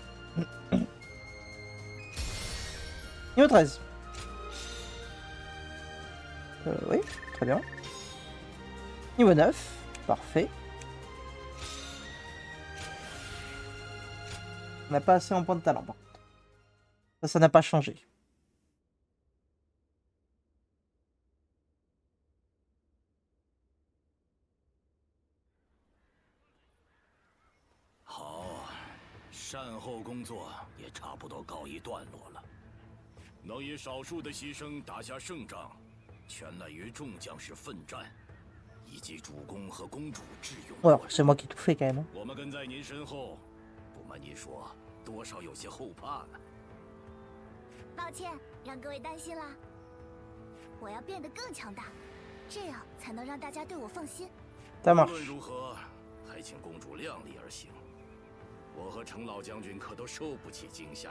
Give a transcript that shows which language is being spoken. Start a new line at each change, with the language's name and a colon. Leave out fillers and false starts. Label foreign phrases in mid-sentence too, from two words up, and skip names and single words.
French: Niveau 13. Oui, très bien. Niveau 9, parfait. On n'a pas assez en points de talent par contre. Ça n'a pas changé.
Chinese: 好，善后工作也差不多告一段落了。能以少数的牺牲打下胜仗，全赖于众将士奋战，以及主公和公主智勇过
French: Alors,
Chinese: 人。
French: c'est moi qui tout fais quand même.
Chinese: 我们跟在您身后，不瞒您说，多少有些后怕呢。抱歉，让各位担心啦。我要变得更强大，这样才能让大家对我放心。
French: Ça
Chinese: 无
French: marche.
Chinese: 论如何，还请公主量力而行。我和程老将军可都受不起惊吓。